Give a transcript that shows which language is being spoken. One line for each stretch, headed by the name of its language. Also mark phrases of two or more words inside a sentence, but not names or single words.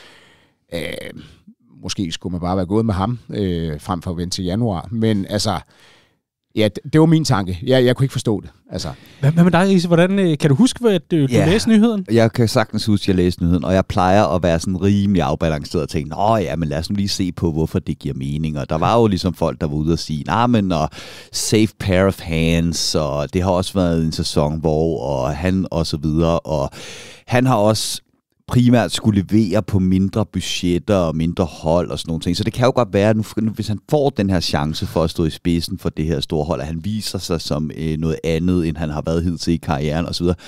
Danish: Måske skulle man bare være gået med ham, frem for at vente til januar, men altså, ja, det var min tanke. Jeg kunne ikke forstå det. Altså. Hvad med dig, Riese? Hvordan, kan du huske, at du læste nyheden? Jeg kan sagtens huske, at jeg læste nyheden, og jeg plejer at være sådan rimelig afbalanceret og tænke, men lad os nu lige se på, hvorfor det giver mening. Og der var jo ligesom folk, der var ude og sige, og
English: safe pair of hands,
Danish: og det har også været en sæson, og han og så videre, og han har også primært skulle levere på mindre budgetter og mindre hold og sådan nogle ting. Så det kan jo godt være, at nu, hvis han får den her chance for at stå i spidsen for det her store hold, at han viser sig som noget andet, end han har været hidtil i karrieren og så videre.